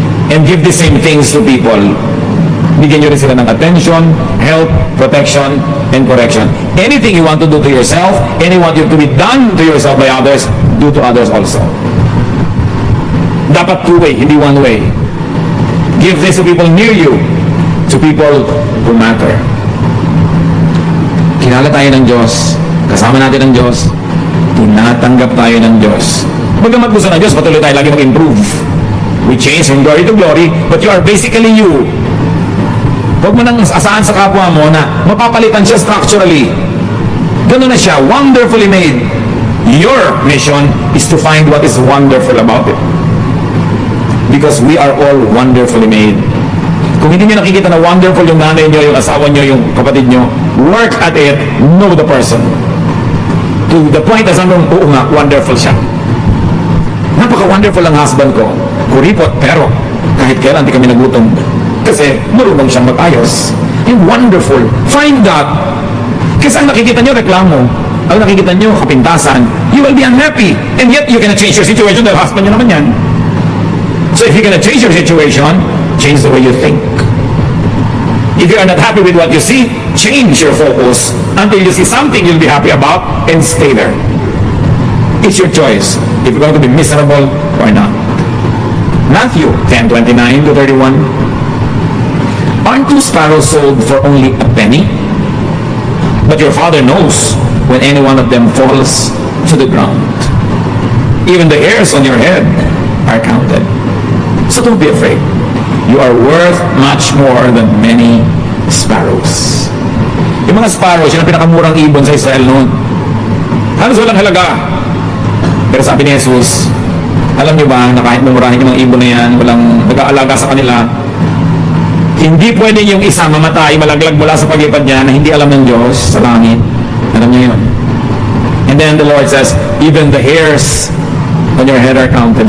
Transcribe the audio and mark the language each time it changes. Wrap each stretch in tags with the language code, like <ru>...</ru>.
<en>And give the same things to people.</en> <tl>Bigyan nyo rin sila ng</tl> <en>attention, help, protection, and correction. Anything you want to do to yourself, anything you want to be done to yourself by others, do to others also.</en> <tl>Dapat two-way, hindi one-way.</tl> <en>Give this to people near you, to people who matter.</en> <tl>Kilala tayo ng Diyos, kasama natin ang Diyos, tinatanggap tayo ng Diyos. Bagamat gusto ng Diyos, patuloy tayo lagi mag-improve.</tl> <en>We change from glory to glory, but you are basically you.</en> <tl>Huwag mo nang asahan sa kapwa mo na mapapalitan siya structurally. Ganun na siya,</tl> <en>wonderfully made. Your mission is to find what is wonderful about it. Because we are all wonderfully made.</en> <tl>Kung hindi nyo nakikita na wonderful yung nanay nyo, yung asawa nyo, yung kapatid nyo,</tl> <en>work at it, know the person.</en> <tl>To the point na sabi mo, oo nga, wonderful siya. Napaka-wonderful ang husband ko. Kuripot, pero kahit kailan di kami nagutom. Kasi marunong siyang mag-ayos.</tl> <en>And wonderful. Find that.</en> <tl>Kasi ang nakikita nyo, reklamo. Ang nakikita nyo, kapintasan.</tl> <en>You will be unhappy. And yet, you cannot change your situation</en> <tl>dahil husband nyo naman yan.</tl> <en>So if you're gonna change your situation, change the way you think. If you are not happy with what you see, change your focus until you see something you'll be happy about and stay there. It's your choice if you're going to be miserable or not. Matthew 10:29 to 31. Aren't two sparrows sold for only a penny? But your Father knows when any one of them falls to the ground. Even the hairs on your head are counted. So don't be afraid. You are worth much more than many sparrows.</en> <tl>Yung mga sparrows, yun ang pinakamurang ibon sa Israel noon. Halos walang halaga. Pero sabi ni Jesus, alam niyo ba na kahit mumurahin yung mga ibon na yan, walang nag-aalaga sa kanila, hindi pwede yung isa mamatay, malaglag mula sa pagitan niya na hindi alam ng Diyos sa langit. Alam niyo yun.</tl> <en>And then the Lord says, even the hairs on your head are counted.</en>